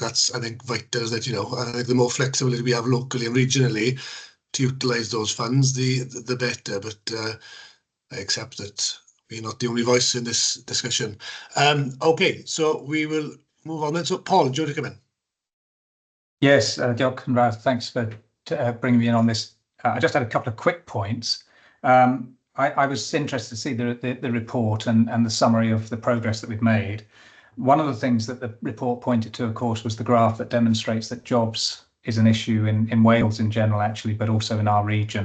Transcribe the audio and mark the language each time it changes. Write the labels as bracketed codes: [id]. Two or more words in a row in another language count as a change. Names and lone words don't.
[en] That's, I think, vital, that, you know, I think the more flexibility we have locally and regionally to utilise those funds, the better. But I accept that we're not the only voice in this discussion. Okay, so we will move on then. So Paul, do you want to come in? Yes, [cy] Diolch yn fawr. [en] Thanks for bringing me in on this. I just had a couple of quick points. I was interested to see the report and the summary of the progress that we've made. One of the things that the report pointed to, of course, was the graph that demonstrates that jobs is an issue in Wales in general, actually, but also in our region.